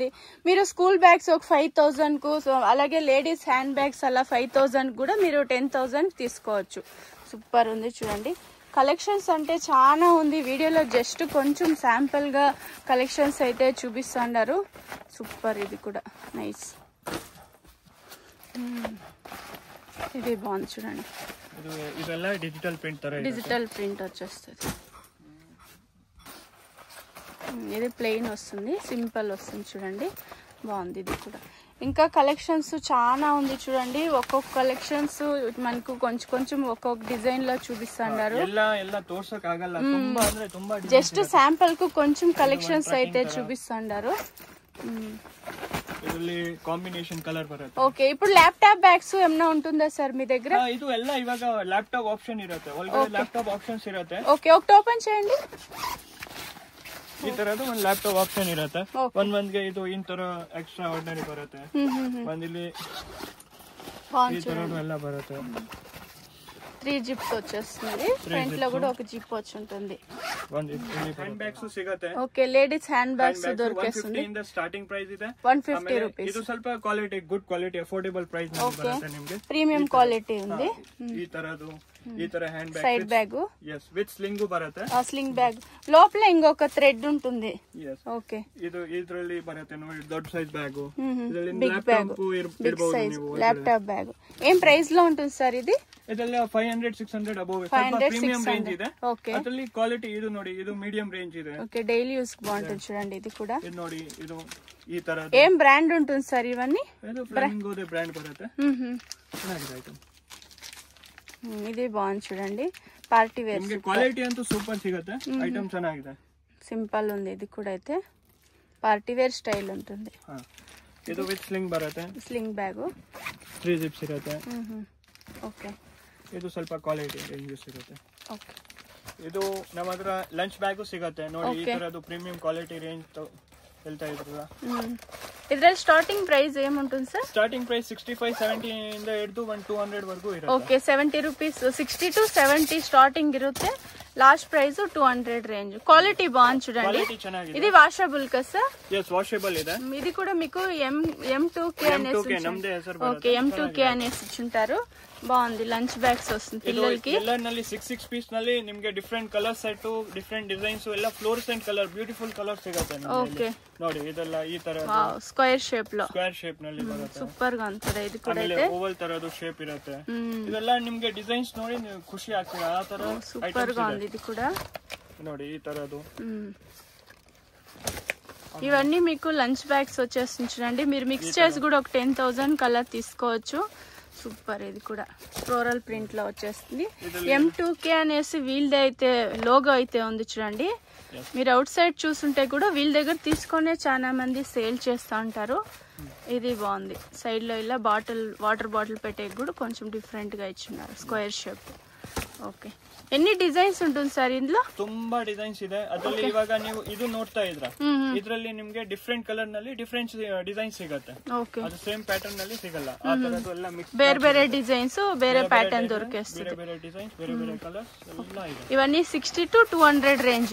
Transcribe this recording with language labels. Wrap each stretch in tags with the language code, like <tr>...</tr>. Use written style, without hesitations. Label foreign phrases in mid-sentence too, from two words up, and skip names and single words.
<te>మీరు</te> <en>school bags</en> <te>ఒక 5000 కు, అలాగే</te> <en>ladies hand bags</en> <te>అలా 5000 కూడా మీరు 10,000 తీసుకోవచ్చు. సూపర్ ఉంది చూడండి. కలెక్షన్స్ అంటే చాలా ఉంది. వీడియోలో జస్ట్ కొంచెం శాంపుల్ గా కలెక్షన్స్ అయితే చూపిస్తున్నారు. సూపర్. ఇది కూడా నైస్. ఇది బాగుంది చూడండి.</te> <kn>ಇದೆಲ್ಲ</kn> <en>digital print</en> <kn>ತರ,</kn> <en>digital print</en> <te>వచ్చేస్తుంది. ఇది ప్లెయిన్ వస్తుంది, సింపుల్ వస్తుంది చూడండి. బాగుంది ఇది కూడా. ఇంకా కలెక్షన్స్ చాలా ఉంది చూడండి. ఒక్కొక్క కలెక్షన్స్ మనకు కొంచెం ఒక్కొక్క డిజైన్ లో చూపిస్తున్నారు. జస్ట్ శాంపుల్ కు కొంచెం కలెక్షన్స్ అయితే చూపిస్తున్నారు.</te> <en>combination color</en> <kn>ಬರುತ್ತೆ.</kn> <te>ಓಕೆ. ఇప్పుడు</te> <en>laptop bags</en> <te>ಏಮನ್ನ ఉంటుందా ಸರ್ మీ దగ్గర?</te> <kn>ಇದು ಎಲ್ಲ ಇವಾಗ</kn> <en>laptop option</en> <kn>ಇರುತ್ತೆ, ಒಳಗಡೆ</kn> <en>laptop options</en> <kn>ಇರುತ್ತೆ.</kn> <te>ಓಕೆ. ఒకటి ಓಪನ್ చేయండి.</te> <kn>ಈ ತರದ್ದು ಒಂದು</kn> <en>laptop option</en> <kn>ಇರುತ್ತೆ. ಒಂದೊಂದ್ಗೆ ಇದು ಈ ತರ</kn> <en>extra ordinary</en> <kn>ಬರುತ್ತೆ. ಒಂದಿಲ್ಲಿ ಈ ತರದ್ದು ಎಲ್ಲ ಬರುತ್ತೆ.</kn> <te>3 జిప్స్ వచ్చేస్తుంది. ఫ్రంట్ లో కూడా ఒక జిప్ వచ్చి ఉంటుంది.</te> <en>hand bags</en> <kn>ಸಿಗುತ್ತೆ.</kn> <te>ఓకే.</te> <en>ladies hand bags</en> <te>దొరికేస్తుంది.</te> <en>starting price</en> <kn>ಇದೆ</kn> <te>150 రూపీస్.</te> <kn>ಇದು ಸ್ವಲ್ಪ ಕ್ವಾಲಿಟಿ,</kn> <en>good quality, affordable price</en> <kn>ಬರುತ್ತೆ ನಿಮಗೆ.</kn> <en>premium quality</en> <te>ఉంది.</te> <kn>ಈ ತರದ್ದು ಈ ತರ</kn> <en>hand bag, side bag, yes, with sling</en> <kn>ಬರುತ್ತೆ.</kn> <te>ఆ స్లింగ్ బ్యాగ్ లోపల ఇంకొక థ్రెడ్ ఉంటుంది. ఓకే.</te> <kn>ಇದು ಇದರಲ್ಲಿ ಬರುತ್ತೆ ನೋಡಿ, ದೊಡ್ಡ ಸೈಜ್ ಬ್ಯಾಗ್. ಇದರಲ್ಲಿ</kn> <en>big bag, big size laptop bag.</en> <te>ఏం ప్రైస్ లో ఉంటుంది సార్ ఇది?</te> <kn>ಇದೆಲ್ಲ 500, 600 ಅಬೌವ್</kn> <en>premium range</en> <kn>ಇದೆ. ಅದರಲ್ಲಿ ಕ್ವಾಲಿಟಿ ಇದು ನೋಡಿ, ಇದು</kn> <en>medium range</en> <kn>ಇದೆ.</kn> <te>ఓకే.</te> <en>daily use</en> <te>కి బాగుంటుంది చూడండి. ఇది కూడా</te> <kn>ಇದು ನೋಡಿ, ಇದು ಈ ತರ.</kn> <te>ఏం బ్రాండ్ ఉంటుంది సార్ ఇవన్నీ?</te> <kn>ಇದು ಫ್ಲಾಮಿಂಗೋ ದ ಬ್ರಾಂಡ್ ಬರುತ್ತೆ. ಚೆನ್ನಾಗಿದೆ ಐಟಮ್.</kn> <te>ఇది బాగుంది చూడండి.</te> <en>party wear.</en> <kn>ನಿಮಗೆ ಕ್ವಾಲಿಟಿ ಅಂತೂ ಸೂಪರ್ ಸಿಗುತ್ತೆ. ಐಟಮ್ ಚೆನ್ನಾಗಿದೆ,</kn> <te>సింపుల్ ఉంది. ఇది కూడా అయితే</te> <en>party wear style</en> <te>ఉంటుంది.</te> <kn>ಇದು</kn> <en>with sling</en> <kn>ಬರುತ್ತೆ.</kn> <en>sling bag,</en> <kn>3 ಜಿಪ್ಸ್ ಇರುತ್ತೆ. ಓಕೆ. ಇದು ಸ್ವಲ್ಪ</kn> <en>quality range</en> <kn>ಸಿಗುತ್ತೆ. ಓಕೆ. ಇದು ನಮ್ಮ ಹತ್ರ</kn> <en>lunch bag</en> <kn>ಸಿಗುತ್ತೆ ನೋಡಿ. ಈ ತರದ್ದು</kn> <en>premium quality range</en> <kn>ಹೇಳ್ತಾ ಇದ್ರಲ್ಲ.</kn> <te>ಇದರಲ್ಲಿ</te> <en>starting price</en> <te>ఏముంటుంది సర్?</te> <en>starting price</en> <kn>65, 70 ಇಂದ ಹಿಡಿದು 200 ವರೆಗೂ ಇರುತ್ತೆ. ಓಕೆ.</kn> <en>70 rupees, 60 to 70 starting</en> <kn>ಇರುತ್ತೆ.</kn> <en>last price 200 range.</en> <te>క్వాలిటీ బాగుంది చూడండి. ఇది వాషబుల్ కదా సార్?</te> <en>yes, washable</en> <kn>ಇದೆ.</kn> <te>ఇది కూడా మీకు M2K అనేసి, ఓకే, M2K అనేసి ఇచ్చుంటారు. బాగుంది.</te> <en>lunch bags</en> <te>వస్తుంది పిల్లలకి.</te> <kn>ಎಲ್ಲರಲ್ಲಿ 6 ಪೀಸ್ ನಲ್ಲಿ ನಿಮಗೆ</kn> <en>different color set, different designs,</en> <kn>ಎಲ್ಲ</kn> <en>fluorescent color, beautiful color</en> <kn>ಸಿಗುತ್ತೆ. ಓಕೆ. ನೋಡಿ ಇದೆಲ್ಲ ಈ ತರ</kn> <en>square shape లో, square shape</en> <kn>ನಲ್ಲಿ ಬರುತ್ತೆ. ಸೂಪರ್ గా ಅನ್ಸುತ್ತೆ. ಇದು ಕೂಡ ಇದೆ ಓವಲ್ ತರದ್ದು ಶೇಪ್ ಇರುತ್ತೆ. ಇದೆಲ್ಲ ನಿಮಗೆ ಡಿಸೈನ್ಸ್ ನೋಡಿ ಖುಷಿ ಆಗ್ತದೆ. ಆ ತರ</kn> <te>ಸೂಪರ್ గా ఉంది. ఇది కూడా</te> <kn>ನೋಡಿ ಈ ತರದ್ದು.</kn> <te>ఇవన్నీ మీకు</te> <en>lunch bags</en> <te>వచ్చేస్తుంది చూడండి. మీరు మిక్స్ చేసి కూడా ఒక 10,000 కలర్ తీసుకోవచ్చు. సూపర్. ఇది కూడా</te> <en>floral print</en> <te>లో వచ్చేస్తుంది. M2K అనేసి వీళ్ళది అయితే లోగో అయితే ఉంది చూడండి. మీరు</te> <en>out side</en> <te>చూస్తుంటే కూడా వీళ్ళ దగ్గర తీసుకునే చాలా మంది సేల్ చేస్తూ ఉంటారు. ఇది బాగుంది. సైడ్ లో ఇలా బాటిల్,</te> <en>water bottle</en> <te>పెట్టే కూడా కొంచెం డిఫరెంట్ గా ఇచ్చున్నారు.</te> <en>square shape.</en> <te>ఓకే. ఎన్ని డిజైన్స్ ఉంటుంది సార్ ఇందులో?</te> <kn>ತುಂಬಾ ಡಿಸೈನ್ಸ್ ಇದೆ. ಅದರಲ್ಲಿ ಇವಾಗ ನೀವು ಇದು ನೋಡ್ತಾ ಇದ್ರ, ಇದರಲ್ಲಿ ನಿಮ್ಗೆ</kn> <en>different color</en> <kn>ನಲ್ಲಿ</kn> <en>different design</en> <kn>ಸಿಗುತ್ತೆ. ಅದು</kn> <en>same pattern</en> <kn>ನಲ್ಲಿ ಸಿಗಲ್ಲ. ಆ ತರದ್ದು ಎಲ್ಲ ಮಿಕ್ಸ್, ಬೇರೆ ಬೇರೆ ಡಿಸೈನ್ಸ್, ಬೇರೆ ಪ್ಯಾಟರ್ನ್ ದೊರಕಿಸ್ತದೆ. ಬೇರೆ ಬೇರೆ ಡಿಸೈನ್ಸ್, ಬೇರೆ ಬೇರೆ ಕಲರ್ಸ್ ಎಲ್ಲ ಇದೆ.</kn> <te>ಇವన్నీ 60 to 200 ರೇಂಜ್.</te>